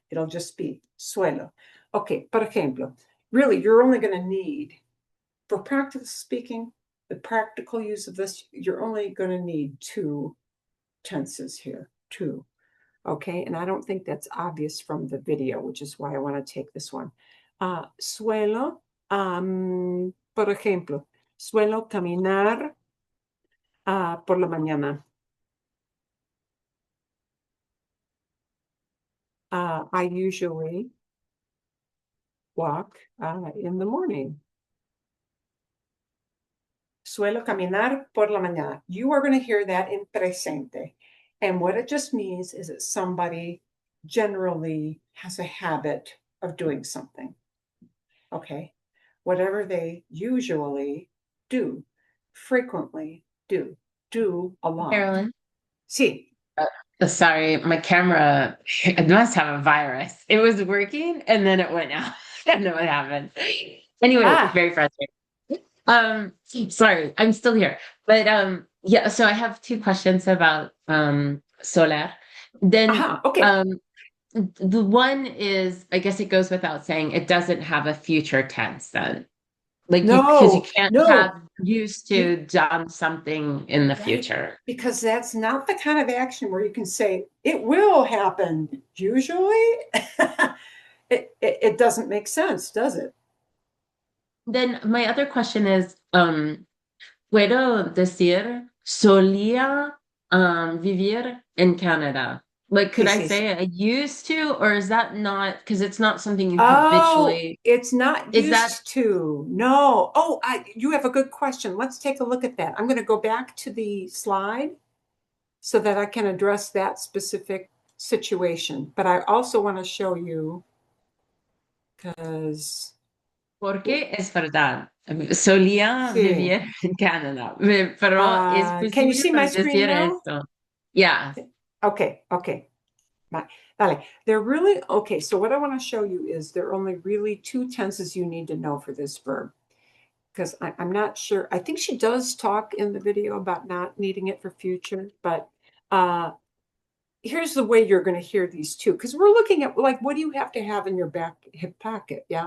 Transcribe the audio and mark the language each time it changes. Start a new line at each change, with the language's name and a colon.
English: It'll just be suelo. Okay,
Spanish: por ejemplo,
English: really, you're only going to need, for practical speaking, the practical use of this, you're only going to need two tenses here, two. Okay, and I don't think that's obvious from the video, which is why I want to take this one.
Spanish: Suelo, por ejemplo, suelo caminar por la mañana.
English: I usually walk in the morning.
Spanish: Suelo caminar por la mañana.
English: You are going to hear that in presente. And what it just means is that somebody generally has a habit of doing something. Okay? Whatever they usually do, frequently do a lot. Carolyn,
Spanish: Sí.
English: sorry, my camera, it must have a virus. It was working and then it went out. I don't know what happened. Anyway, very frustrating. Sorry, I'm still here. But yeah, so I have two questions about solar. Then Okay. the one is, I guess it goes without saying, it doesn't have a future tense then. Like because you can't have used to done something in the future. Because that's not the kind of action where you can say, it will happen. Usually, it doesn't make sense, does it? Then my other question is,
Spanish: ¿puedo decir solía vivir en Canada?
English: Like, could I say I used to, or is that not, because it's not something you habitually. It's not used to. No. Oh, you have a good question. Let's take a look at that. I'm going to go back to the slide so that I can address that specific situation. But I also want to show you, because.
Spanish: Porque es verdad. Solía vivir en Canada, pero es posible
English: can you see my screen now?
Spanish: Esto.
English: Yeah. Okay. Vale. They're really, okay, so what I want to show you is there are only really two tenses you need to know for this verb. because I'm not sure. I think she does talk in the video about not needing it for future, but here's the way you're going to hear these two, because we're looking at like, what do you have to have in your back hip pocket? Yeah.